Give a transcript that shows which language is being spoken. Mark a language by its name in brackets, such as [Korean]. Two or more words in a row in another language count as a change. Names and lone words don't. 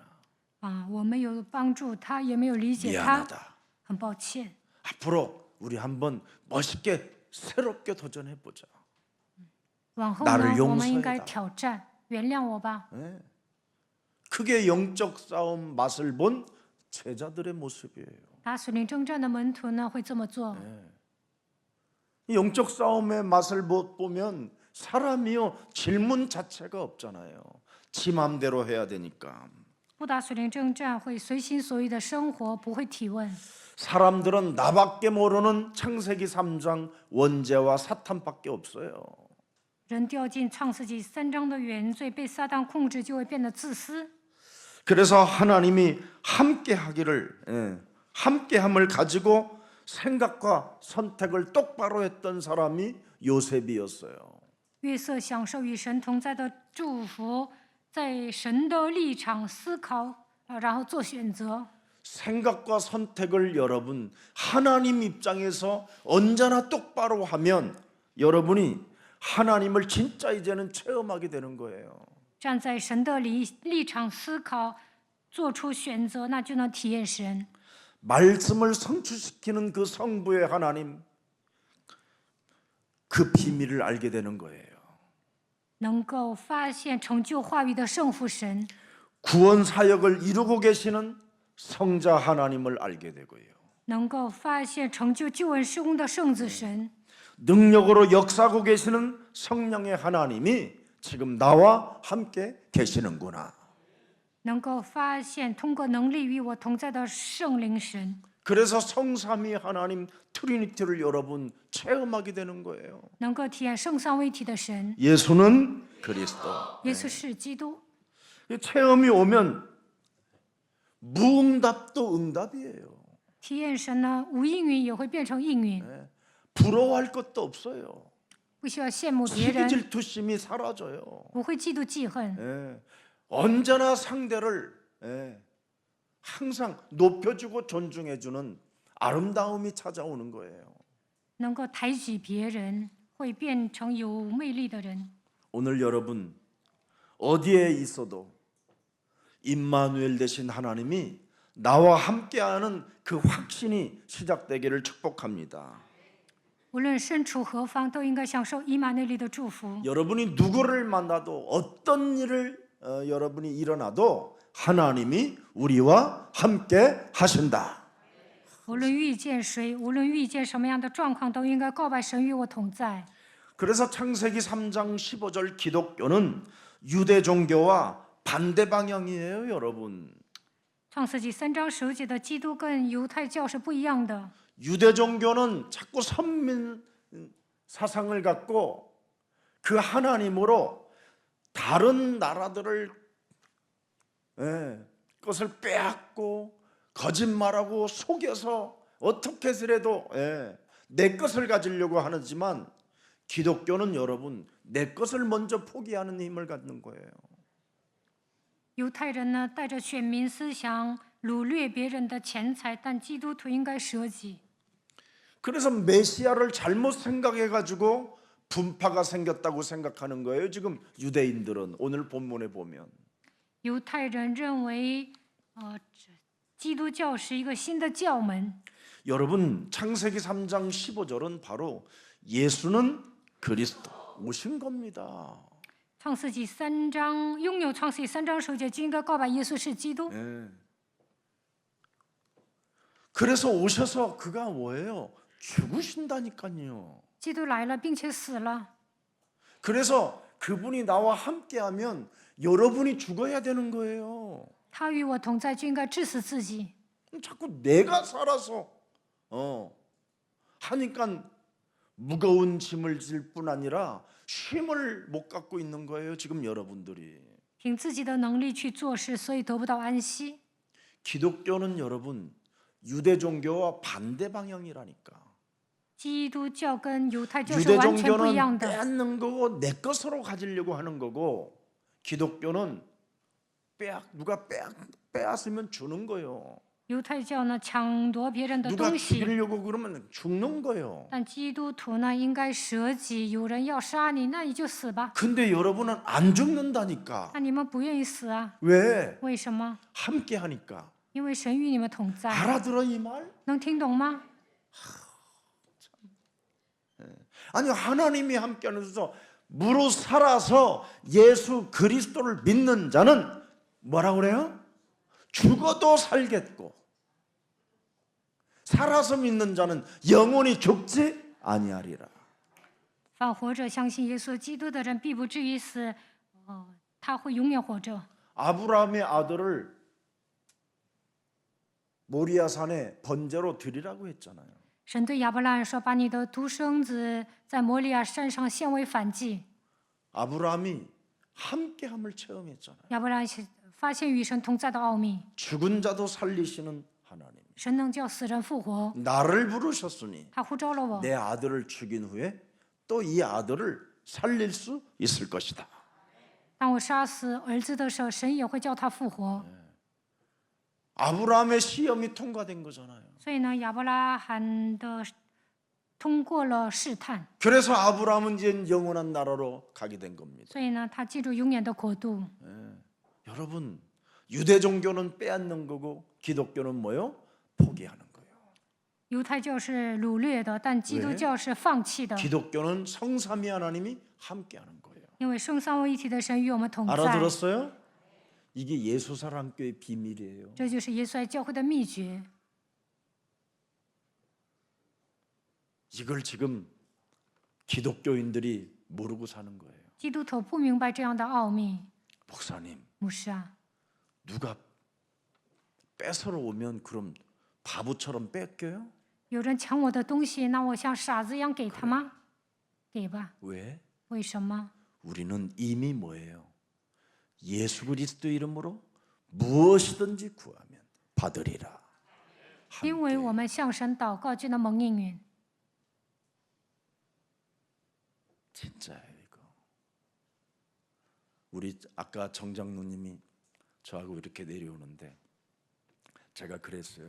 [Chinese] 我没有帮助他，也没有理解他， [Korean] 미안하다. [Chinese] 很抱歉。 [Korean] 앞으로 우리 한번 멋있게 새롭게 도전해 보자. [Chinese] 往后 [Korean] 나를 [Chinese] 呢，我们应 [Korean] 용서해라 [Chinese] 该挑战，原谅我吧。 [Korean] 그게 영적 싸움 맛을 본 제자들의 모습이에요. [Chinese] 打属灵征战的门徒呢会这么做。 [Korean] 이 영적 싸움의 맛을 못 보면 사람이요 질문 자체가 없잖아요. 지 맘대로 해야 되니까. [Chinese] 不打属灵征战会随心所欲的生活，不会提问。 [Korean] 사람들은 나밖에 모르는 창세기 3장 원죄와 사탄밖에 없어요. [Chinese] 人掉进创世纪3章的原罪，被撒旦控制，就会变得自私。 [Korean] 그래서 하나님이 함께함을 가지고 생각과 선택을 똑바로 했던 사람이 요셉이었어요. [Chinese] 约瑟享受与神同在的祝福，在神的立场思考，然后做选择。 [Korean] 생각과 선택을 여러분 하나님 입장에서 언제나 똑바로 하면 여러분이 하나님을 진짜 이제는 체험하게 되는 거예요. [Chinese] 站在神的立场思考，做出选择，那就能体验神。 [Korean] 말씀을 성취시키는 그 성부의 하나님 그 비밀을 알게 되는 거예요. [Chinese] 能够发现成就话语的圣父神， [Korean] 구원 사역을 이루고 계시는 성자 하나님을 알게 되고요. [Chinese] 能够发现成就救恩施工的圣子神， [Korean] 능력으로 역사하고 계시는 성령의 하나님이 지금 나와 함께 계시는구나. [Chinese] 能够发现通过能力与我同在的圣灵神， [Korean] 그래서 성삼위 하나님 트리니티를 여러분 체험하게 되는 거예요. [Chinese] 能够体验圣三位一体的神。 [Korean] 예수는 그리스도. [Chinese] 耶稣是基督。 [Korean] 이 체험이 오면 무응답도 응답이에요. [Chinese] 体验神呢，无应允也会变成应允， [Korean] 부러워할 것도 없어요. [Chinese] 不需要羡慕别 [Korean] 시기 [Chinese] 人， [Korean] 질투심이 사라져요. [Chinese] 不会嫉妒记恨， [Korean] 예. 언제나 상대를 항상 높여주고 존중해주는 아름다움이 찾아오는 거예요. [Chinese] 能够抬举别人，会变成有魅力的人。 [Korean] 오늘 여러분 어디에 있어도 임마누엘 되신 하나님이 나와 함께하는 그 확신이 시작되기를 축복합니다. [Chinese] 无论身处何方，都应该享受以马内利的祝福。 [Korean] 여러분이 누구를 만나도 어떤 일을 여러분이 일어나도 하나님이 우리와 함께 하신다. [Chinese] 无论遇见谁，无论遇见什么样的状况，都应该告白神与我同在。 [Korean] 그래서 창세기 3장 15절 기독교는 유대 종교와 반대 방향이에요, 여러분. [Chinese] 创世纪3章15节的基督跟犹太教是不一样的。 [Korean] 유대 종교는 자꾸 선민 사상을 갖고 그 하나님으로 다른 나라들을 것을 빼앗고 거짓말하고 속여서 어떻게 해서라도 내 것을 가지려고 하지만 기독교는 여러분 내 것을 먼저 포기하는 힘을 갖는 거예요. [Chinese] 犹太人呢，带着选民思想掳掠别人的钱财，但基督徒应该舍己。 [Korean] 그래서 메시아를 잘못 생각해 가지고 분파가 생겼다고 생각하는 거예요. 지금 유대인들은 오늘 본문에 보면 [Chinese] 犹太人认为，基督教是一个新的教门。 [Korean] 여러분 창세기 3장 15절은 바로 예수는 그리스도 오신 겁니다. [Chinese] 创世纪3章拥有创世纪3章15节就应该告白耶稣是基督。 [Korean] 그래서 오셔서 그가 뭐예요? 죽으신다니까요. [Chinese] 基督来了，并且死了。 [Korean] 그래서 그분이 나와 함께하면 여러분이 죽어야 되는 거예요. [Chinese] 他与我同在，就应该致死自己。 [Korean] 자꾸 내가 살아서 하니까 무거운 짐을 질 뿐 아니라 쉼을 못 갖고 있는 거예요. 지금 여러분들이. [Chinese] 凭自己的能力去做事，所以得不到安息。 [Korean] 기독교는 여러분 유대 종교와 반대 방향이라니까. [Chinese] 基督教跟犹太教是 [Korean] 유대 [Chinese] 完全不一样 [Korean] 종교는 [Chinese] 的。 [Korean] 빼앗는 거고 내 것으로 가지려고 하는 거고 기독교는 누가 빼앗으면 주는 거예요. [Chinese] 犹太教呢，抢夺别人的 [Korean] 누가 [Chinese] 东西， [Korean] 죽이려고 그러면 죽는 거예요. [Chinese] 但基督徒呢，应该舍己。有人要杀你，那你就死吧。 [Korean] 근데 여러분은 안 죽는다니까. [Chinese] 那你们不愿意死啊？ [Korean] 왜? [Chinese] 为什么？ [Korean] 함께 하니까. [Chinese] 因为神与你们同在。 [Korean] 알아들어 이 말? [Chinese] 能听懂吗？ [Korean] 아니 하나님이 함께하면서 무릇 살아서 예수 그리스도를 믿는 자는 뭐라 그래요? 죽어도 살겠고 살아서 믿는 자는 영원히 죽지 아니하리라. [Chinese] 凡活着相信耶稣基督的人，必不至于死，他会永远活着。 [Korean] 아브라함의 아들을 모리아 산에 번제로 드리라고 했잖아요. [Chinese] 神对亚伯拉罕说：“把你的独生子在摩利亚山上献为燔祭。 [Korean] 아브라함이 함께함을 체험했잖아요. [Chinese] 亚伯拉罕发现与神同在的奥秘， [Korean] 죽은 자도 살리시는 하나님. [Chinese] 神能叫死人复活。 [Korean] 나를 부르셨으니 [Chinese] 他呼召了我， [Korean] 내 아들을 죽인 후에 또 이 아들을 살릴 수 있을 것이다. [Chinese] 当我杀死儿子的时候，神也会叫他复活。 [Korean] 아브라함의 시험이 통과된 거잖아요. [Chinese] 所以呢，亚伯拉罕的通过了试探， [Korean] 그래서 아브라함은 이제 영원한 나라로 가게 된 겁니다. [Chinese] 所以呢，他进入永远的国度。 [Korean] 여러분, 유대 종교는 빼앗는 거고 기독교는 뭐요? 포기하는 거예요. [Chinese] 犹太教是掳掠的，但基督教是放弃的， [Korean] 기독교는 성삼위 하나님이 함께하는 거예요. [Chinese] 因为圣三位一体的神与我们同在。 [Korean] 알아들었어요? 이게 예수사랑교의 비밀이에요. [Chinese] 这就是耶稣爱教会的秘诀。 [Korean] 이걸 지금 기독교인들이 모르고 사는 거예요. [Chinese] 基督徒不明白这样的奥秘。 [Korean] 목사님, [Chinese] 牧师啊， [Korean] 누가 뺏으러 오면 그럼 바보처럼 뺏겨요? [Chinese] 有人抢我的东西，那我像傻子一样给他吗？给吧。 [Korean] 왜? [Chinese] 为什么？ [Korean] 우리는 이미 뭐예요? 예수 그리스도 이름으로 무엇이든지 구하면 받으리라. [Chinese] 因为我们向神祷告，就能蒙应允。 [Korean] 진짜예요 이거. 우리 아까 정장로님이 저하고 이렇게 내려오는데 제가 그랬어요.